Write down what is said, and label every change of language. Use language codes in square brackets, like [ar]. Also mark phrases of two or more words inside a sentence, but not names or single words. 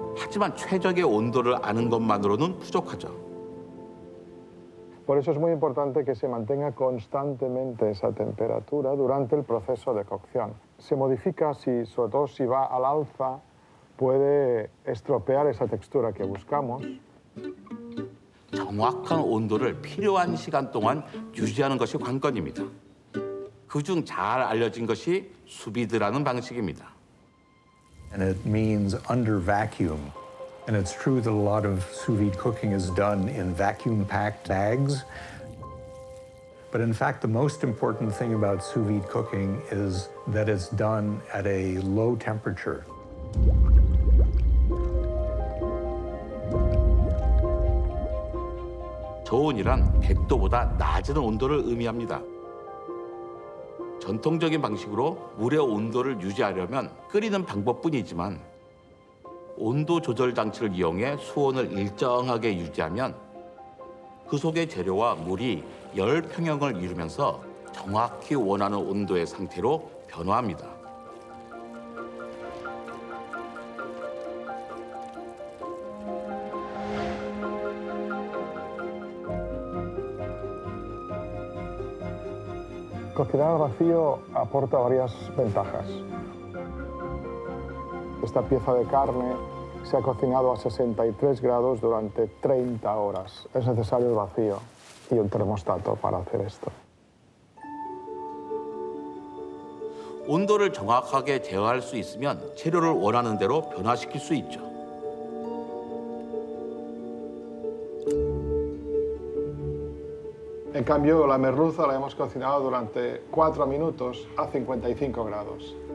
[ko] 하지만 최적의 온도를 아는 것만으로는 부족하죠. [es] Por eso es muy importante que se mantenga constantemente esa temperatura durante el proceso de cocción. Se modifica, sobre todo si va al alza, puede estropear esa textura que buscamos. [ko] 정확한 온도를 필요한 시간 동안 유지하는 것이 관건입니다. 그중 잘 알려진 것이 수비드라는 방식입니다. [en] And it means under vacuum. And it's true that a lot of sous vide cooking is done in vacuum-packed bags. But in fact, the most important thing about sous vide cooking is that it's done at a low temperature. [ko] 저온이란 100도보다 낮은 온도를 의미합니다. 전통적인 방식으로 물의 온도를 유지하려면 끓이는 방법뿐이지만 온도 조절 장치를 이용해 수온을 일정하게 유지하면 그 속의 재료와 물이 열 평형을 이루면서 정확히 원하는 온도의 상태로 변화합니다. [es] Cocinar al vacío aporta varias ventajas. Esta pieza de carne se ha cocinado a 63 grados durante 30 horas. Es necesario el vacío y un termostato para hacer esto. [ko] 온도를 정확하게 제어할 수 있으면 재료를 원하는 대로 변화시킬 수 있죠. [es] En cambio, la merluza la hemos cocinado durante 4 minutos a 55 grados.